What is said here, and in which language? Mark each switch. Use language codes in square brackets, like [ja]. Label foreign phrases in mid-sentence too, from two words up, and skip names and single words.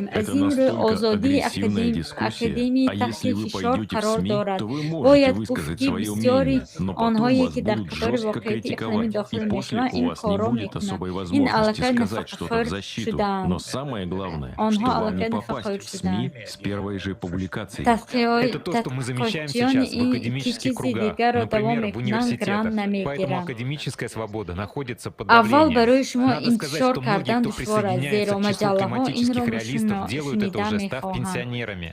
[tg] Аз ин рӯ озодии академӣ таҳти фишор қарор дорад. Бояд гуфт, ки бисёри онҳое, ки дар қатори воқеияти иқлимӣ дохил мешаванд, ин корро мекунанд. Ин аллакай нафақахӯр шудаанд. Онҳо аллакай нафақахӯр шудаанд. [ru] Это то, что мы замечаем сейчас в академических кругах. Например, в университетах. Поэтому академическая свобода находится под давлением. Надо сказать, что многие, кто присоединяется к числу климатических реалистов, делают это уже став пенсионерами.